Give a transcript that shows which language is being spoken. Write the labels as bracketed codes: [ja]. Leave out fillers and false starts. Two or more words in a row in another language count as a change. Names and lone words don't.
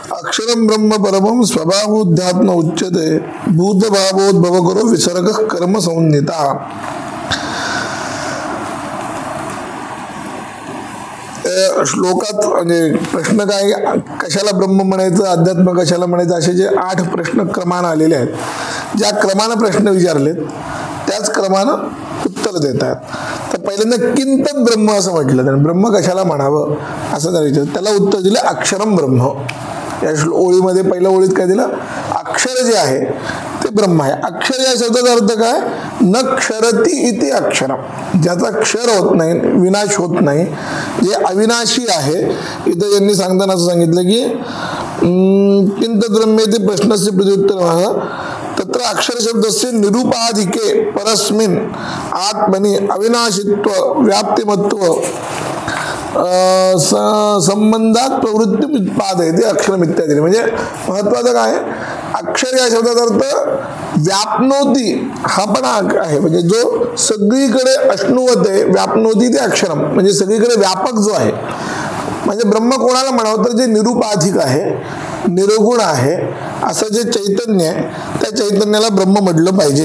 [sa] अक्षरम ब्रह्म परमं स्वभावोध्यात्म उच्यते भूतभावोद्भव करो विसर्ग कर्म संहिता। [mr] श्लोकात म्हणजे प्रश्न काय, कशाला ब्रह्म म्हणायचं, अध्यात्म कशाला म्हणायचं, असे जे 8 प्रश्न क्रमानं आलेले आहेत, ज्या क्रमानं प्रश्न विचारलेत त्याच क्रमानं उत्तर देतात. तर पहिल्यांदा [sa] किंतन ब्रह्म [mr] असं म्हटलं, त्याने ब्रह्म कशाला म्हणावं असं त्याला विचारलं. त्याला उत्तर दिलं [sa] अक्षरम ब्रह्म. [mr] या ओळीमध्ये पहिल्या ओळीत काय दिलं, अक्षर जे आहे ते ब्रह्म आहे. अक्षर या शब्दाचा अर्थ काय, [sa] न क्षरती इति अक्षरम, [mr] ज्याचा क्षर होत नाही, विनाश होत नाही, जे अविनाशी आहे. इथं यांनी सांगताना असं सांगितलं की [sa] किंत ब्रह्मेति प्रश्नस्य प्रत्युत्तरः तत्र अक्षर शब्दस्य निरूपाधिके परस्मिन् आत्मनि अविनाशित्व व्याप्तिमत्व संबंधात प्रवृत्ती उत्पादयते अक्षरम इत्यादी. [mr] म्हणजे महत्वाचं काय, अक्षर या शब्दाचा अर्थ व्यापनोती हा पण आहे, म्हणजे जो सगळीकडे अश्नुवत आहे, व्यापनोती ते अक्षरम म्हणजे सगळीकडे व्यापक जो आहे. म्हणजे ब्रह्म कोणाला म्हणावं तर जे निरूपाधिक आहे, निर्गुण आहे असं जे चैतन्य आहे त्या चैतन्याला ब्रह्म म्हटलं पाहिजे.